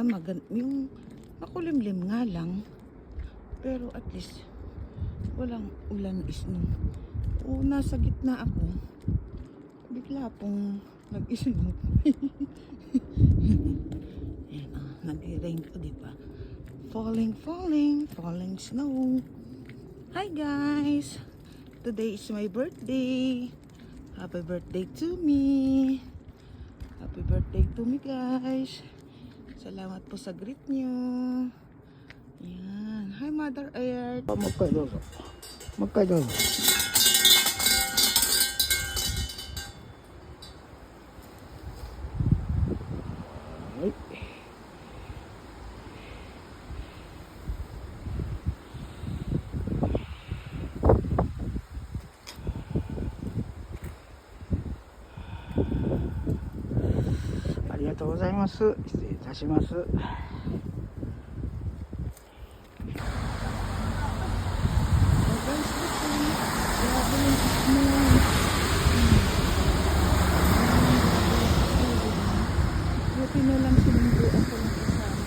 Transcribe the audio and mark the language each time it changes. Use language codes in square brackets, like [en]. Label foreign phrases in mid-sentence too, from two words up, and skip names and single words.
[tl] Yung makulimlim nga lang. Pero at least, walang ulan snow. O, nasa gitna ako. Bigla pong nag-snow. Ayan, nag-rain ko, diba? [en] Falling snow. Hi guys! Today is my birthday. Happy birthday to me. Happy birthday to me guys. [tl] Salamat po sa greet nyo. Yan. [en] Hi Mother Earth. Magkaidozo. Magkaidozo. Ay. [ja] ありがとうございます。失礼いたします。 [tl] Buti na lang sinundo ako ng kasama.